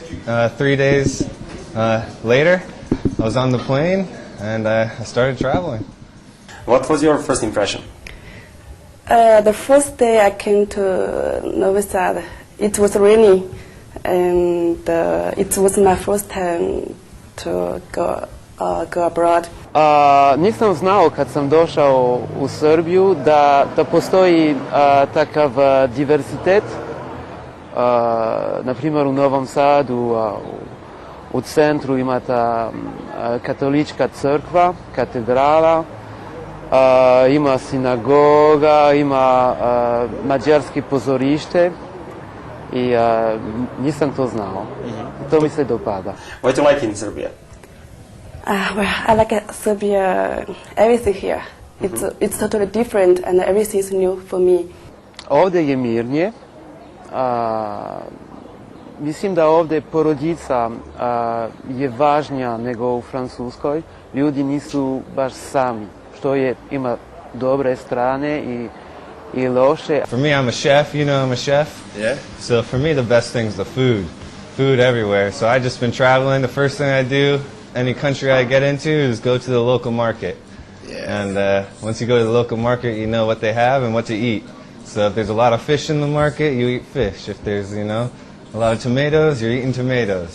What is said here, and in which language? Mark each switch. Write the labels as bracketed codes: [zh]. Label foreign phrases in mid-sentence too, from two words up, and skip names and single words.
[en] 3 days later I was on the plane, and I started traveling. What was your first impression? The first day I came to Novi Sad, it was raining, and it was my first time to go abroad. [sr] Nisam znao kad sam došao u Srbiju da postoji takav diversitet. Na primjer u Novom Sadu, u centru ima ta katolička crkva, katedrala, ima sinagoga, ima mađarski pozorište i nisam to znao. To mi se dopada. [en] What do you like in Serbia? Well, I like Serbia, everything here. It's totally different and everything is new for me. [sr] Ovdje je mirnije. Mislim da ovdje porodica je važnija nego u Francuskoj. Ljudi nisu baš sami, što ima dobre strane i loše. [en] For me, I'm a chef, you know I'm a chef. Yeah. So for me the best thing is the food. Food everywhere. So I just been traveling. The first thing I do, any country I get into, is go to the local market. Yeah. And once you go to the local market, you know what they have and what to eat. So if there's a lot of fish in the market, you eat fish. If there's, a lot of tomatoes, you're eating tomatoes.